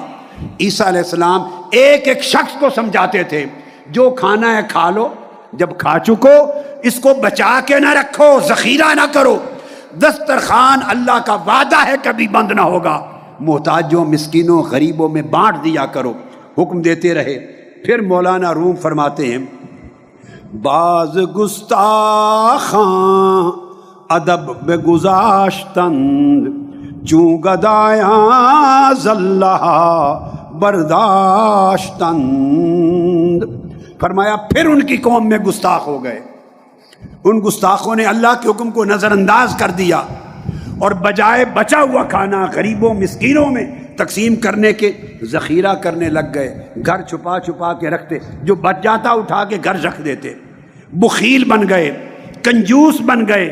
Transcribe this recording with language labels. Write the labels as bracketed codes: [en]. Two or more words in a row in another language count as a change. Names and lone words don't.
[ur] عیسیٰ [ar] علیہ السلام [ur] ایک ایک شخص کو سمجھاتے تھے جو کھانا ہے کھا لو، جب کھا چکو اس کو بچا کے نہ رکھو، ذخیرہ نہ کرو، دسترخوان اللہ کا وعدہ ہے کبھی بند نہ ہوگا، محتاجوں مسکینوں غریبوں میں بانٹ دیا کرو، حکم دیتے رہے۔ پھر مولانا روم فرماتے ہیں [fa] باز گستاخاں ادب بے گذاشتند چوں گدایاں زلہ برداشتند۔ [ur] فرمایا پھر ان کی قوم میں گستاخ ہو گئے، ان گستاخوں نے اللہ کے حکم کو نظر انداز کر دیا اور بجائے بچا ہوا کھانا غریبوں مسکینوں میں تقسیم کرنے کے ذخیرہ کرنے لگ گئے، گھر چھپا چھپا کے رکھتے، جو بچ جاتا اٹھا کے گھر رکھ دیتے، بخیل بن گئے، کنجوس بن گئے۔